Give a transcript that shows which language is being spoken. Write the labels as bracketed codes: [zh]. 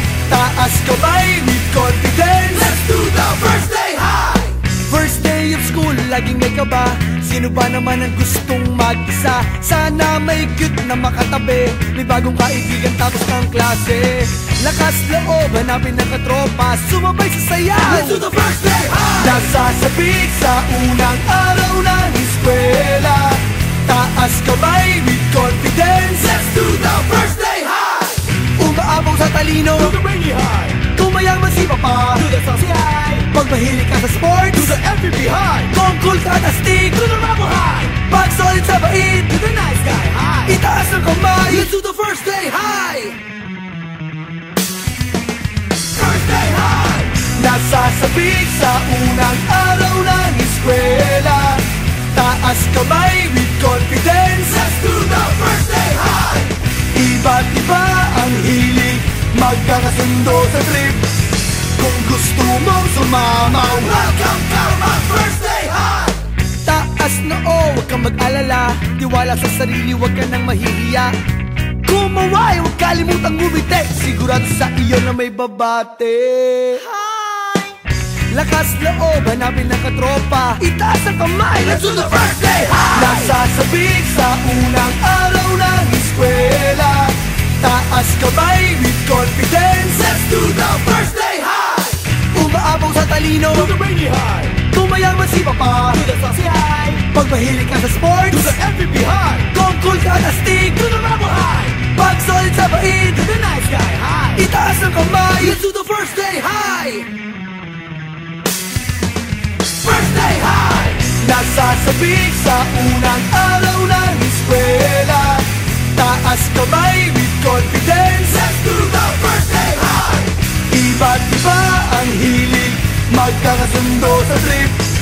[tl] Taas kamay [en] with confidence. Let's do the first day high. [tl] First day of school, laging may kaba. Sino ba naman ang gustong mag-isa? Sana may cute na makatabi. May bagong kaibigan tapos ng klase. Lakas loob, hanapin ng katropa. Sumabay sa sayaw. [en] Let's do the first day high. [tl] Nasasabik sa unang araw ng eskwela. Taas kamay [en] with confidence. Let's do the first day high. [tl] Umaapaw sa talino, [en] do the rainy high. [tl] Kung mayaman si papa, [en] do the saucy high. [tl] Pag mahilig ka sa sports, [en] do the MVP high. [tl] Kung cool ka at astig, [en] do the rubber high. [tl] Pag solid sa bait, [en] do the nice guy high. [tl] Itaas ang kamay, [en] let's do the first day high. First day high. [tl] Nasasabik sa unang araw ng eskwela. Taas kamay [en] with confidence. Let's do the first day high. [tl] Iba't iba ang hilig, magkakasundo sa trip. Kung gusto mong sumama, [en] welcome to my first day high. [tl] Taas na huwag kang mag-alala. Tiwala sa sarili, huwag ka nang mahihiya. Kumaway, huwag kalimutang ngumiti. Sigurado sa iyo na may babate. Hi! Lakas loob, hanapin ng katropa. Itaas ang kamay, [en] let's do the first day high. [tl] Nasasabik sa unang araw ng eskwela. Taas kamay [en] with confidence. Let's do the first day high. [tl] Umaapaw sa talino, [en] do the rainy high. [tl] Kung mayaman si papa, [en] do the saucy high. [tl] Pag mahilig ka sa sports, [en] do the MVP high. [tl] Kung cool ka at astig, [en] do the rubber high. [tl] Pag solid sa bait, [en] do the nice guy high. [tl] Itaas ang kamay, [en] let's do the first day high. First day high. [tl] Nasasabik sa unang araw ng eskwela. Taas kamay [en] with confidence. Let's do the first day high. [tl] Iba't iba ang hilig, magkakasundo sa trip.